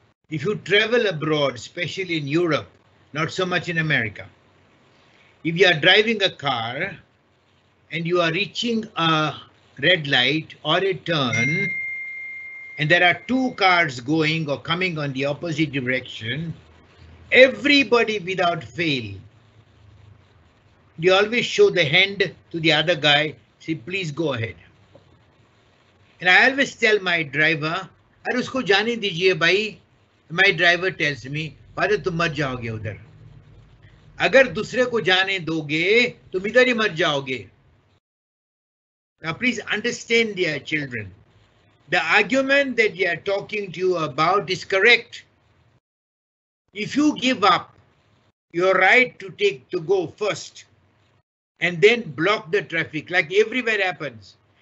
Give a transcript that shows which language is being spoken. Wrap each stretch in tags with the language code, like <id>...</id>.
<en>If you travel abroad, especially in Europe, not so much in America, if you are driving a car and you are reaching a red light or a turn, and there are two cars going or coming on the opposite direction, everybody without fail, you always show the hand to the other guy, say, please go ahead. And I always tell my driver,</en> <hi>अरे उसको जाने दीजिए भाई.</hi> <en>My driver tells me, father</en> <hi>तुम मत जाओगे उधर. अगर दूसरे को जाने दोगे, तुम इधर ही मत जाओगे.</hi> <en>Now please understand, dear children, the argument that we are talking to you about is correct. If you give up your right to go first and then block the traffic, like everywhere happens.</en>